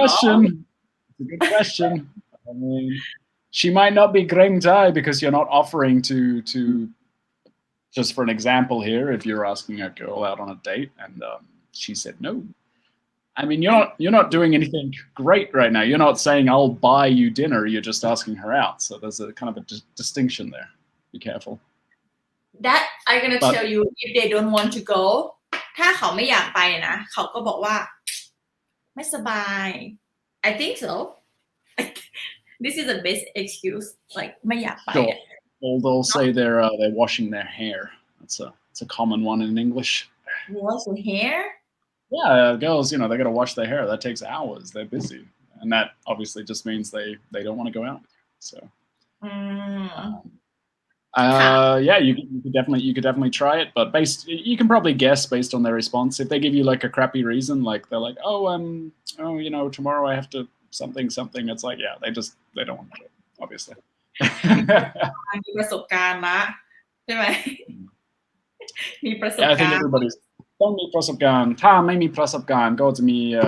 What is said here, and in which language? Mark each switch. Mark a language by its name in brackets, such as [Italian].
[English] It's a good question I mean she might not be เกรงใจ because you're not offering to just for an example here if you're asking a girl out on a date and she said no I mean, you're not doing anything great right now. You're not saying I'll buy you dinner. You're just asking her out. So there's a kind of a distinction there. Be careful. That I'm gonna tell you if they don't want to go [Thai] ถ้าเขาไม่อยากไปนะเขาก็บอกว่าไม่สบาย [English] I think so this is the best excuse like [Thai] ไม่อยากไป [English] Sure. Or they'll say they're washing their hair. It's a common one in English. Wash your hair? Yeah, girls, they got to wash their hair. That takes hours. They're busy, and that obviously just means they don't want to go out. So, yeah, you could definitely try it, but you can probably guess based on their response. If they give you like a crappy reason, like they're like, tomorrow I have to something. It's like, yeah, they don't want to do it, obviously. [Thai] มีประสบการณ์ละใช่ไหมมีประสบ [English] Yeah, I think [Thai] การณ์ [English] everybody's [Thai] ต้องมีประสบการณ์ถ้าไม่มีประสบการณ์ก็จะมี